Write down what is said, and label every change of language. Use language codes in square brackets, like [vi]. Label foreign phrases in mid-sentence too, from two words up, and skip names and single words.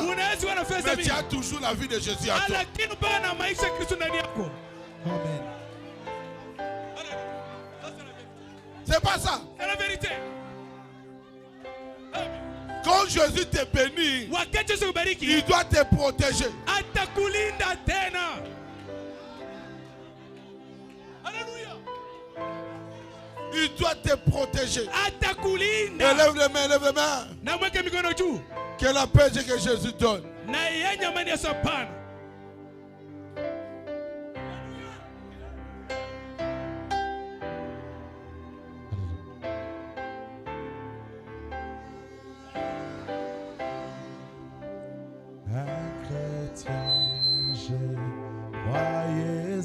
[sw] Unaweza kuwa na pesa [fr] mais tu [sw] mingi, [fr] as toujours la vie de Jésus en toi. [sw] lakini bado na maisha ya Kristo ndani yako. Amen. [fr] C'est pas ça. C'est la vérité. Quand Jésus te bénit, [sw] Wakati Yesu kubariki, [fr] il doit te protéger. [sw] atakulinda tena. Haleluya. [fr] Il doit te protéger. [sw] Atakulinda. [fr] Élève les mains, élève les mains. [sw] Na mweke mikono juu. [fr] Que la paix que Jésus donne. [sw] Na yenye amani ya sapana. [fr] Un chrétien, je croyais